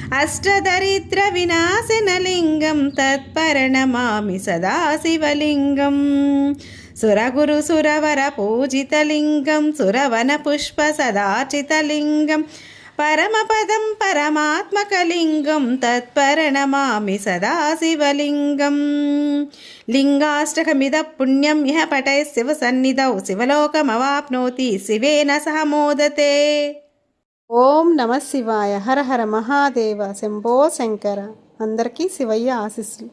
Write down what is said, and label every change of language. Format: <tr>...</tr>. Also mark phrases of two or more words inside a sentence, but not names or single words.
<sa>अष्टदरिद्रविनाशनलिङ्गं तत्प्रणमामि सदाशिवलिङ्गम् सुरगुरुसुरवरपूजितलिङ्गं सुरवनपुष्पसदार्चितलिङ्गं परमपदं परमात्मकलिङ्गं तत्प्रणमामि सदाशिवलिङ्गं लिङ्गाष्टकमिदः पुण्यं यः पठेत् शिवसन्निधौ शिवलोकमवाप्नोति शिवेन सह मोदते। ఓం నమ శివాయ. హర హర మహాదేవ. శంభో శంకర.</sa> <te>అందరికీ శివయ్య ఆశీస్సులు.</te>